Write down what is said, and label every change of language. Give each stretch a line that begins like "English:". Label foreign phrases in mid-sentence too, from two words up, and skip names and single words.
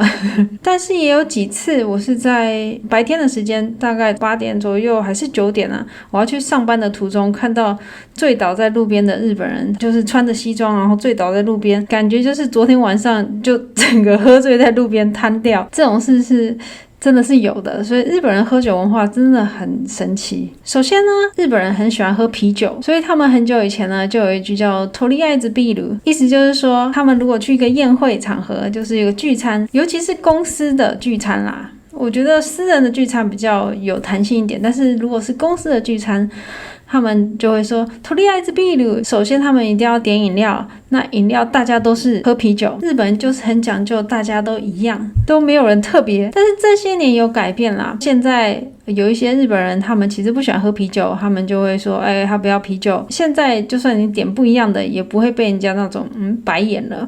Chinese: 但是也有几次，我是在白天的时间，大概8点左右还是9点啊，我要去上班的途中，看到醉倒在路边的日本人，就是穿着西装，然后醉倒在路边，感觉就是昨天晚上就整个喝醉在路边瘫掉。这种事是真的是有的，所以日本人喝酒文化真的很神奇。首先呢，日本人很喜欢喝啤酒，所以他们很久以前呢就有一句叫
Japanese: とりあえずビール，
Chinese: 意思就是说他们如果去一个宴会场合，就是有个聚餐，尤其是公司的聚餐啦，我觉得私人的聚餐比较有弹性一点，但是如果是公司的聚餐，他们就会说
Japanese: とりあえずビール。
Chinese: 首先他们一定要点饮料，那饮料大家都是喝啤酒，日本人就是很讲究，大家都一样，都没有人特别。但是这些年有改变啦，现在有一些日本人他们其实不喜欢喝啤酒，他们就会说他不要啤酒。现在就算你点不一样的，也不会被人家那种白眼了。